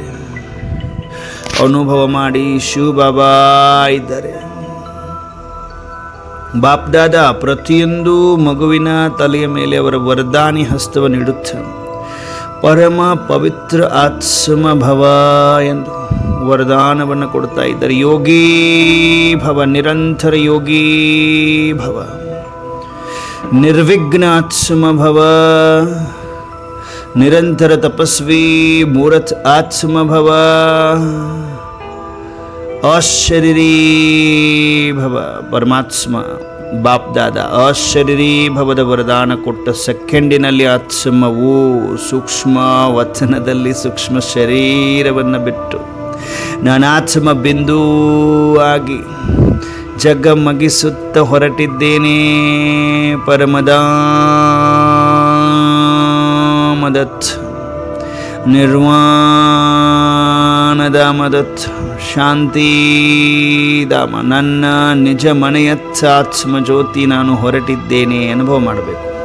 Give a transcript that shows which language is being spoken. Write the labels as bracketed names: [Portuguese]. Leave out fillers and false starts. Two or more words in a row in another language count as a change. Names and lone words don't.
[Kannada] ಅನುಭವ ಮಾಡಿ ಶಿವ ಬಾಬಾ ಇದ್ದಾರೆ. ಬಾಪ್ ದಾದಾ ಪ್ರತಿಯೊಂದು ಮಗುವಿನ ತಲೆಯ ಮೇಲೆ ಅವರ ವರದಾನಿ ಹಸ್ತವನ್ನು ಇಡುತ್ತಾರೆ. ಪರಮ ಪವಿತ್ರ ಆತ್ಮ ಭವ ಎಂದು ವರದಾನವನ್ನು ಕೊಡ್ತಾ ಇದ್ದಾರೆ. ಯೋಗೀ ಭವ, ನಿರಂತರ ಯೋಗೀ ಭವ, ನಿರ್ವಿಘ್ನ ಆತ್ಮ ಭವ, ನಿರಂತರ ತಪಸ್ವಿ ಮೂರತ್ ಆತ್ಮ ಭವ, ಅಶರೀರಿ ಭವ. ಪರಮಾತ್ಮ ಬಾಪ್ ದಾದಾ ಅಶರೀರಿ ಭವದ ವರದಾನ ಕೊಟ್ಟ ಸೆಕೆಂಡಿನಲ್ಲಿ ಆತ್ಮವು ಸೂಕ್ಷ್ಮ ವಚನದಲ್ಲಿ ಸೂಕ್ಷ್ಮ ಶರೀರವನ್ನು ಬಿಟ್ಟು ನಾನಾತ್ಮ ಬಿಂದು ಆಗಿ ಜಗಮಗಿಸುತ್ತ ಹೊರಟಿದ್ದೇನೆ. ಪರಮದಾಮದತ್ ನಿರ್ವಾಣದ ಮದತ್ ಶಾಂತಿಧಾಮ, ನನ್ನ ನಿಜ ಮನೆಯತ್ತ ಆತ್ಮ ಜ್ಯೋತಿ ನಾನು ಹೊರಟಿದ್ದೇನೆ ಅನುಭವ ಮಾಡಬೇಕು.